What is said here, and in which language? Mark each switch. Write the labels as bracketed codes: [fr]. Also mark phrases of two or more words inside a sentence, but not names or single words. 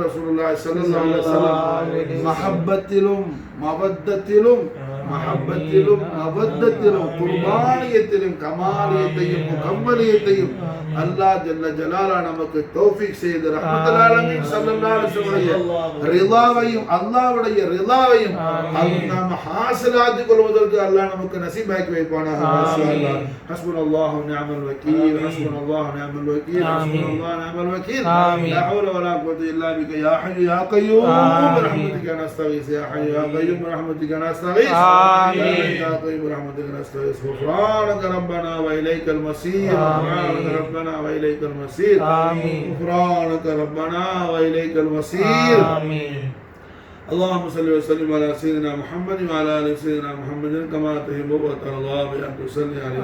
[ta] ரசூலுல்லாஹி [ar] صلى الله عليه وسلم [ta] மஹப்பத்திலும் மவத்தத்திலும் மஹப்பத்திலும் மவத்தத்திலும் குர்பானியத்திலும் கமாலியத்தையும் முகம்மலியத்தையும் அல்லாஹ் [ar] جل جلاله [ta] நமக்கு தௌஃபீக் செய்து [ar] رحمة العالمين صلى الله عليه وسلم [ta] ரிலாவையும் அல்லாஹ்வுடைய ரிலாவையும் நாம் ஹாசிலாக்கி கொள்வதற்கு அல்லாஹ் நமக்கு நசீபாக்கி வைப்பானாக. மாஷாஅல்லாஹ். [ar] حسبنا الله ونعم الوكيل، حسبنا الله ونعم الوكيل، حسبنا الله ونعم الوكيل. لا حول ولا قوة إلا بك يا حي يا قيوم برحمتك نستغيث يا حي يا قيوم برحمتك نستغيث يا قيوم برحمتك نستغيث. غفرانك ربنا وإليك المصير. غفرانك ربنا وإليك المصير. غفرانك ربنا وإليك المصير. اللهم صل وسلم على سيدنا محمد وعلى ال سيدنا محمد كما تحب وترضى بأن تصلي عليه.